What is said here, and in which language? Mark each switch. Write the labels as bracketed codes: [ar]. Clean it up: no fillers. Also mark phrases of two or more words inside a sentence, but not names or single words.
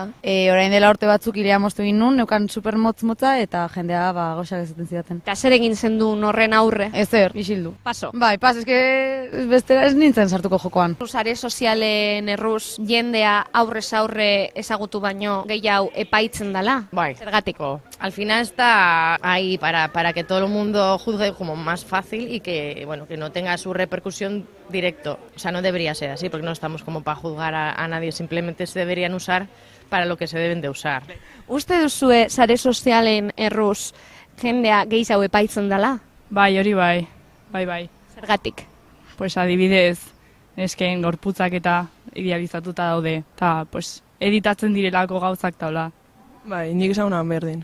[eu] Orain dela urte batzuk irea moztu egin nun, neukan supermotz-motza eta jendea goxak ezaten zidaten. Eta zer egin zendun horren aurre? Ezer, isildu. Paso. Bai, eske bestera ez nintzen sartuko jokoan. Sare sozialen erruz jendea aurrez aurre ezagutu baino gehiago epaitzen dala. Bai. Zergatiko. [es] Al final está ahí para que todo el mundo juzgue como más fácil y que, que no tenga su repercusión directo. O sea, no debería ser así, porque no estamos como para juzgar a nadie, simplemente se deberían usar para lo que se deben de usar. [eu] Uste duzue sare sozialen erruz jendea gehiago epaitzen dala? Bai, hori bai. Zergatik? Pues adibidez, nesken gorputzak eta idealizatuta daude, eta editatzen direlako gauzak taula. Bai, nik esagunan berdin.